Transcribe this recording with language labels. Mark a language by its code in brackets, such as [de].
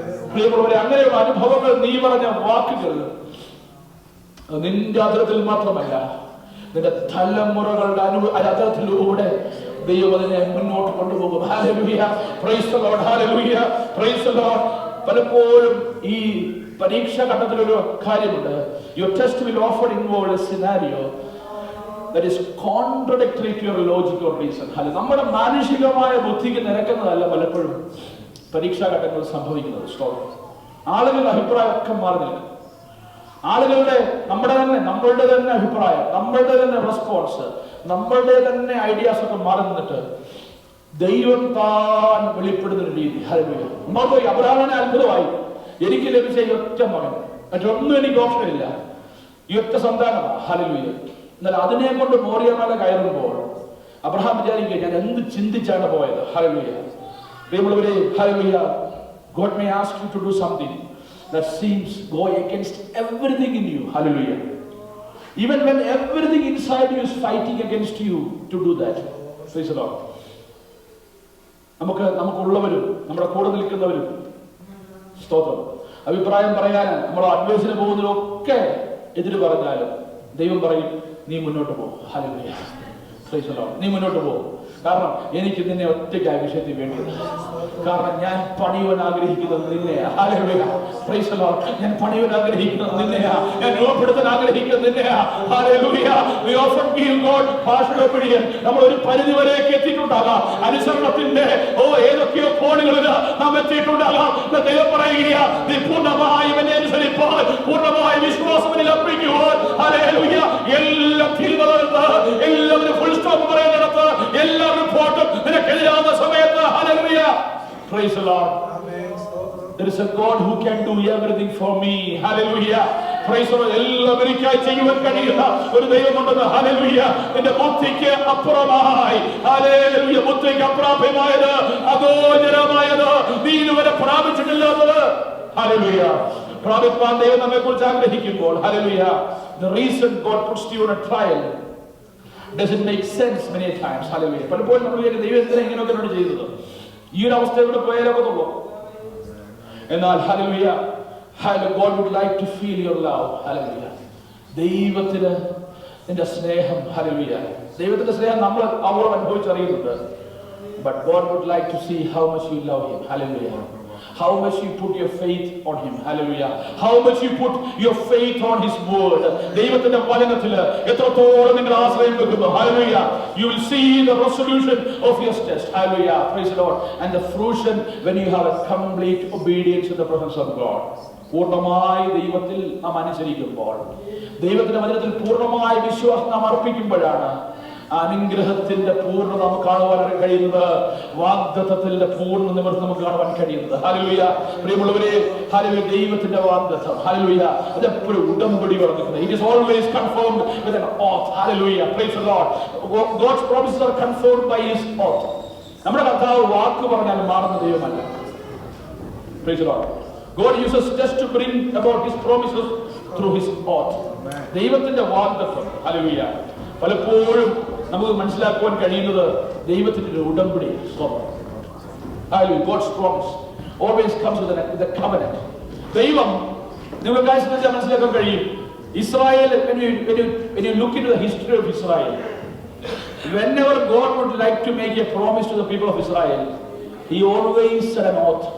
[ml] പ്രിയമുള്ളവരെ, അങ്ങനെയുള്ള അനുഭവങ്ങൾ, നീ പറഞ്ഞ വാക്കുകൾ നിന്റെ അതിരത്തിൽ മാത്രമല്ല, നിന്റെ തലമുറകളുടെ അതിരത്തിലൂടെ ദൈവം അതിനെ മുന്നോട്ട് കൊണ്ടുപോകും. Hallelujah. [en] Praise the Lord. [ml] Hallelujah. Praise the Lord. പലപ്പോഴും ഈ പരീക്ഷാ ഘട്ടത്തിലൊരു കാര്യമുണ്ട്. [en] Your test will often involve a scenario that is contradictory to your logic or reason. [ml] നമ്മുടെ മാനുഷികമായ ബുദ്ധിക്ക് നിരക്കുന്നതല്ല പലപ്പോഴും പരീക്ഷാ ഘട്ടങ്ങളിൽ സംഭവിക്കുന്നത്. ആളുകളുടെ അഭിപ്രായമൊക്കെ മാറി നിൽക്കും. ആളുകളുടെ നമ്മളുടെ തന്നെ അഭിപ്രായം, നമ്മളുടെ തന്നെ റെസ്പോൺസ്, നമ്മളുടെ തന്നെ ഐഡിയാസ് ഒക്കെ മാറി നിന്നിട്ട് ദൈവം താൻ വെളിപ്പെടുന്ന ഒരു രീതി. ഹല്ലേലൂയ. നമ്മൾ അബ്രഹാമിനെ അത്ഭുതമായി, എനിക്ക് ലഭിച്ച ഈ ഒറ്റ മകൻ, മറ്റൊന്നും എനിക്ക് ഓപ്ഷൻ ഇല്ല, ഈ ഒറ്റ സന്താനമാണ്. ഹല്ലേലൂയ. എന്നാൽ അതിനെ കൊണ്ട് മോറിയ മല കയറുമ്പോൾ അബ്രഹാം വിചാരിക്കുക, ഞാൻ എന്ത് ചിന്തിച്ചാണ് പോയത്. ഹല്ലേലൂയ. പ്രിയമുള്ളവരെ, hallelujah, [en] God may ask you to do something that seems go against everything in you. Hallelujah. Even when everything inside you is fighting against you to do that. Praise the Lord. [ml] നമുക്കുള്ളവരും നമ്മുടെ കൂടെ നിൽക്കുന്നവരും സ്തോത്രം അഭിപ്രായം പറയാൻ നമ്മൾ അഡ്വൈസിന് പോകുന്നതിലൊക്കെ എതിര് പറഞ്ഞാലും ദൈവം പറയും നീ മുന്നോട്ട് പോ. Hallelujah, [en] Praise the Lord. [ml] നീ മുന്നോട്ട് പോ. കാരണം എനിക്ക് നിന്നെ ഒറ്റയ്ക്ക് ആ വിഷയത്തിൽ വേണ്ടത്. കാരണം ഞാൻ പണിയുവാൻ ആഗ്രഹിക്കുന്നത് നിന്നെയാ. Hallelujah, [en] Praise the Lord. [ml] ഞാൻ പണിയുവാൻ ആഗ്രഹിക്കുന്നത് നിന്നെയാ. ഞാൻ രൂപപ്പെടുത്താൻ ആഗ്രഹിക്കുന്നത് നിന്നെയാ. Hallelujah. [en] We often give God partial opinion. [ml] നമ്മൾ ഒരു പരിധി വരെയൊക്കെ എത്തിയിട്ടുണ്ടാകാം. അനുസരണത്തിന്റെ ഏതൊക്കെയോ കോണുകളിൽ നാം എത്തിയിട്ടുണ്ടാകാം. ദൈവം പറയുകയാ, നീ പൂർണ്ണമായി എന്നെ അനുസരിപ്പാൻ, പൂർണ്ണമായി വിശ്വാസം എന്നിൽ അർപ്പിക്കുവാൻ. ഹല്ലേലൂയ. എല്ലാം തിരുവനന്തപുരത്ത് എല്ലാവരും ഫുൾ സ്റ്റോപ്പ് പറയുന്നിടത്ത് എല്ലാ റിപ്പോർട്ടും നിനക്കെതിരാകുന്ന സമയത്ത് hallelujah, [en] Praise the Lord. There is a God who can do everything for me. Hallelujah. Praise the Lord. [ml] എല്ലാം എനിക്കായി ചെയ്യുവാൻ കഴിയുന്ന ഒരു ദൈവമുണ്ടെന്ന്. ഹല്ലേലൂയ. നിന്റെ ബുദ്ധിക്ക് അപ്പുറമായി, ഹല്ലേലൂയ, ബുദ്ധിക്ക് അപ്രാപ്യമായത്, അഗോചരമായത്, നീ ഇതുവരെ പ്രാപിച്ചിട്ടില്ലാത്തത്, ഹല്ലേലൂയ, പ്രാപിപ്പാൻ ദൈവം നമ്മെ കുറിച്ച് ആഗ്രഹിക്കുമ്പോൾ, hallelujah, [en] the reason God puts you on a trial doesn't make sense many times. [ml] Hallelujah. പലപ്പോഴും നമ്മൾ വിചാരിക്കും ദൈവം എന്തിനാ ഇങ്ങനെയൊക്കെ എന്നോട് ചെയ്തത്, ഈ ഒരു അവസ്ഥയിലൂടെ പോയാലൊക്കത്തുള്ളൂ. എന്നാൽ hallelujah, [en] God would like to feel your love. [ml] Hallelujah. ദൈവത്തിന് നിന്റെ സ്നേഹം, ഹല്ലേലൂയ, ദൈവത്തിന്റെ സ്നേഹം നമ്മൾ അവരോട് അനുഭവിച്ചറിയുന്നുണ്ട്. [en] But God would like to see how much you love him. Hallelujah. How much you put your faith on him. Hallelujah. How much you put your faith on his word. [ml] ദൈവത്തിന്റെ വചനത്തിൽ എത്രത്തോളം നിങ്ങൾ ആശ്രയം വെക്കുന്നു. [en] Hallelujah. You will see the resolution of your test. Hallelujah. Praise the Lord. And the fruition when you have a complete obedience in the presence of God. [ml] പൂർണ്ണമായി ദൈവത്തിൽ നാം അനുസരിക്കുമ്പോൾ, ദൈവത്തിന്റെ വചനത്തിൽ പൂർണ്ണമായി വിശ്വാസം നാം അർപ്പിക്കുമ്പോഴാണ് അനുഗ്രഹത്തിന്റെ പൂർണ്ണത നമുക്ക് കാണുവാൻ കഴിയുന്നത്, വാഗ്ദത്തത്തിന്റെ പൂർണ്ണ നിവൃത്തി നമുക്ക് കാണുവാൻ കഴിയുന്നത്. ഹല്ലേലൂയ. പ്രിയമുള്ളവരെ, ഹല്ലേലൂയ, ദൈവത്തിന്റെ വാഗ്ദത്തം, ഹല്ലേലൂയ, അതെപ്പോഴും ഉടമ്പടി പറഞ്ഞിരിക്കുന്നത്. [en] It is always confirmed with an oath. Hallelujah. Praise the Lord. God's promises are confirmed by his oath. [ml] നമ്മുടെ കർത്താവ് വാക്ക് പറഞ്ഞാൽ മാറുന്ന ദൈവമല്ല. [en] Praise the Lord. God uses just to bring about his promises through his oath. [ml] ദൈവത്തിന്റെ വാഗ്ദത്തം, hallelujah, പലപ്പോഴും നമുക്ക് മനസ്സിലാക്കുവാൻ കഴിയുന്നത് ദൈവത്തിന്റെ ഒരു ഉടമ്പടി. [en] God's promise always comes with a covenant. [ml] ദൈവം നിങ്ങൾക്ക് മനസ്സിലാക്കാൻ കഴിയും. [en] Israel, when you look into the history of Israel, whenever God would like to make a promise to the people of Israel, he always said an oath.